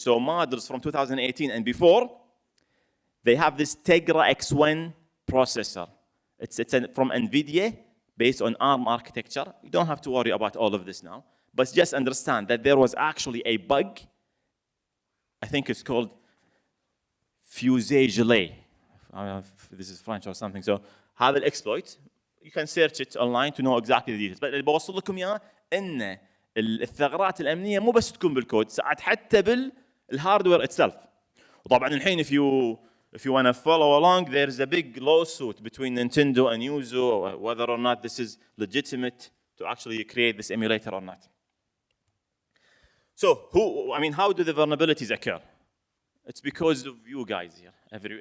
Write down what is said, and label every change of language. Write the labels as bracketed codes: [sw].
[en] So models from 2018 and before, they have this Tegra X1 processor. It's from NVIDIA, based on ARM architecture. You don't have to worry about all of this now. But just understand that there was actually a bug. I think it's called fusée. I don't know if this is French or something. So [ar] هذا [en] الexploit, you can search it online to know exactly the details. But [ar] اللي بوصل لكم إياه إن الثغرات الأمنية مو بس تكون بالكود، ساعات حتى بالهاردوير [en] itself. [ar] وطبعاً الحين [en] if you want to follow along, there's a big lawsuit between Nintendo and Yuzu whether or not this is legitimate to actually create this emulator or not. So how do the vulnerabilities occur? It's because of you guys here.